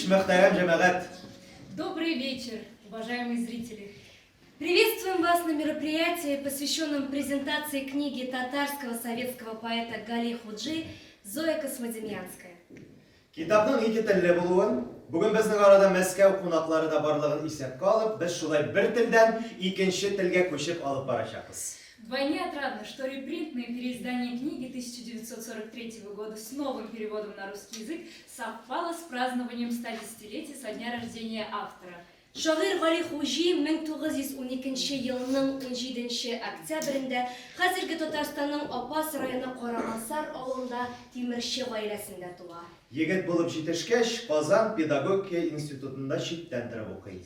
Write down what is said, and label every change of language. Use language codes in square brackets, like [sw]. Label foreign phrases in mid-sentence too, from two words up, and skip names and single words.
[tt] Muhterem cemaat. [ru] Добрый вечер, уважаемые зрители. Приветствуем вас на мероприятии, посвященном презентации книги татарского советского поэта Гали Худжи «Зоя Космодемьянская». [tt] Kitapның ике телле булуын, бүген безнең арада Мәскәү кунаклары да барлыгын исәпкә алып, без шулай бер телдән икенче телгә күчеп алып барачакбыз. [ru] Вдвойне отрадно, что репринтное переиздание книги 1943 года с новым переводом на русский язык совпало с празднованием 110-летия со дня рождения автора. [tt] Шагыйрь Гали Худжи 1912 елның 17 октябрендә хәзерге Татарстанның Апас районы Карамансар авылында тимерче гаиләсендә туа. Егет булып җитешкәч, Казан педагогия институтында читтән торып укый.